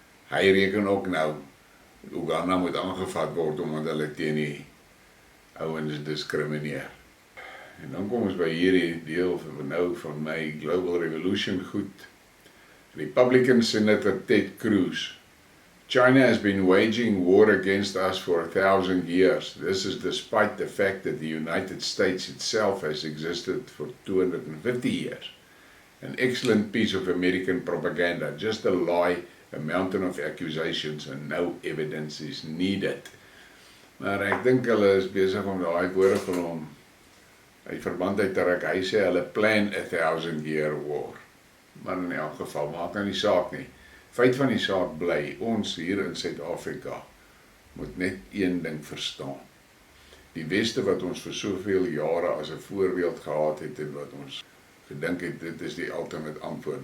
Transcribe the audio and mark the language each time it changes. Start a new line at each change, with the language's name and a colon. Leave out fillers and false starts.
Afrikaans: Hy reken ook nou, Uganda moet aangevat word omdat hulle teen die ouens diskrimineer. En dan kom ons by hierdie deel van nou van my Global Revolution goed.
English: Republican Senator Ted Cruz. China has been waging war against us for 1,000 years. This is despite the fact that the United States itself has existed for 250 years. An excellent piece of American propaganda, just a lie, a mountain of accusations, and no evidence is needed.
Afrikaans: Maar ek dink hulle is besig om daai woorde van hom uit verband uit te trek. Hy sê hulle plan 1,000-year war. Maar in elk geval, maak nou nie saak nie. Feit van die saak bly, ons hier in Suid-Afrika moet net een ding verstaan. Die Weste wat ons vir soveel jare as 'n voorbeeld gehad het en wat ons gedink het, dit is die ultimate antwoord.